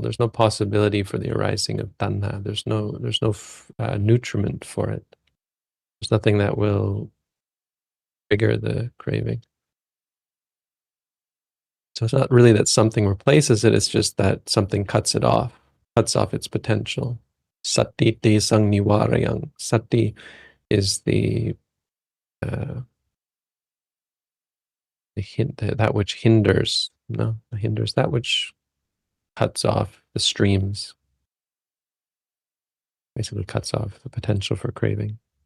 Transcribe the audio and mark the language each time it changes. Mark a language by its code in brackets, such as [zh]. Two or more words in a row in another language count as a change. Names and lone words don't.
[en] There's no possibility for the arising of tanha. There's no nutriment for it. There's nothing that will trigger the craving. So it's not really that something replaces it. It's just that something cuts off its potential. [pi] Sati te sang niwarayang. [en] Sati is that which hinders. No, hinders that which cuts off the streams. Basically cuts off the potential for craving.